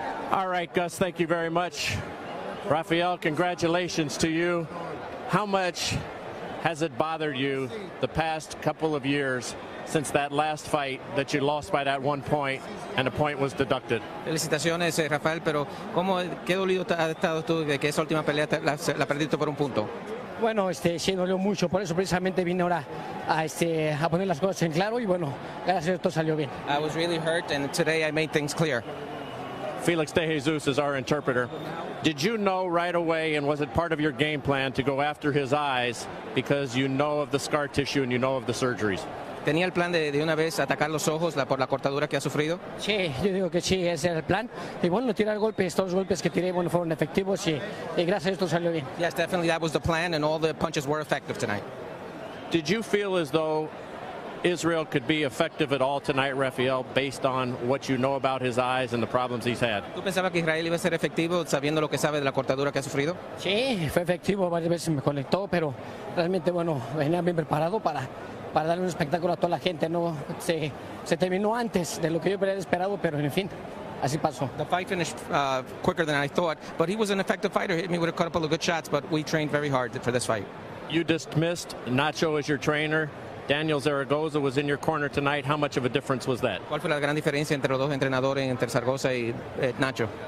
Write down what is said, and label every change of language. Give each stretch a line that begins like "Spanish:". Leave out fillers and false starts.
English: All right, Gus, thank you very much. Rafael, congratulations to you. How much has it bothered you the past couple of years since that last fight that you lost by that 1 point and a point was deducted?
Spanish: Felicitaciones, Rafael, pero ¿qué dolido has estado tú de que esa última pelea la perdiste por un punto? Bueno, sí dolió mucho, por eso precisamente vine ahora a poner las cosas en claro y bueno, gracias a esto salió bien.
English: I was really hurt, and today I made things clear. Felix De Jesus is our interpreter. Did you know right away, and was it part of your game plan, to go after his eyes because you know of the scar tissue and you know of the surgeries?
Spanish: ¿Tenía el plan de una vez atacar los ojos por la cortadura que ha sufrido? Sí, yo digo que sí, ese era el plan. Y bueno, tirar golpes, todos los golpes que tiré, bueno, fueron efectivos y gracias a esto salió bien.
English: Yes, definitely that was the plan, and all the punches were effective tonight. Did you feel as though Israel could be effective at all tonight, Rafael, based on what you know about his eyes and the problems he's had?
Spanish: ¿Tú pensabas que Israel iba a ser efectivo sabiendo lo que sabe de la cortadura que ha sufrido? Sí, fue efectivo, varias veces me conectó, pero realmente, bueno, venía bien preparado para darle un espectáculo a toda la gente. No se terminó antes de lo que yo hubiera esperado, pero en fin, así pasó.
English: The fight finished quicker than I thought, but he was an effective fighter. Hit me with a couple of good shots, but we trained very hard for this fight. You dismissed Nacho as your trainer. Daniel Zaragoza was in your corner tonight. How much of a difference was that?
Spanish: ¿Cuál fue la gran diferencia entre los dos entrenadores, entre Zaragoza y Nacho?